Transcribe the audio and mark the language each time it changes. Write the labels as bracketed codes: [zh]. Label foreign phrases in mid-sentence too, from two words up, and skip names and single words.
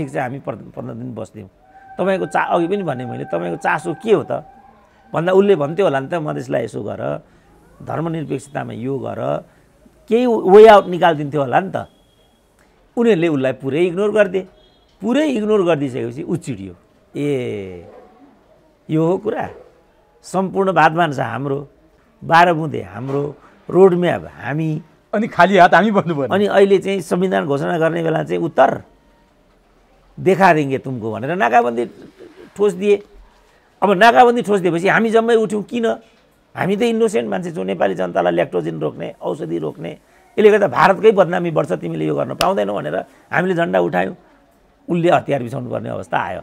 [ne] छ हामी 15 दिन बस्दियौँ तपाईँको अघि पनि भने मैले तपाईँको चासो के हो त भन्दा उसले भन्थ्यो होला नि त मधेसलाई यसो गर धर्मनिरपेक्षतामा यो गर केही [en] way out [ne] निकालिदिन्थ्यो होला नि त उनीहरूले उसलाई पुरै इग्नोर गरिदिइसकेपछि ऊ चिडियो यो हो कुरा सम्पूर्ण भातभान्सा हाम्रो 12 बुँदे हाम्रो रोड म्याप हामी अनि खाली हात हामी बन्नु पर्यो अनि अहिले चाहिँ संविधान घोषणा गर्ने बेला चाहिँ [hi] उत्तर देखा देंगे तुमको [ne] भनेर नाकाबन्दी ठोस दिए। अब नाकाबन्दी ठोस दिएपछि हामी जम्मै उठ्यौँ किन हामी त इनोसेन्ट मान्छे छौँ नेपाली जनतालाई ल्याक्टोजिन रोक्ने औषधि रोक्ने यसले गर्दा भारतकै बदनामी बढ्छ तिमीले यो गर्न पाउँदैनौ भनेर हामीले झन्डा उठायौँ उसले हतियार बिछाउनु पर्ने अवस्था आयो।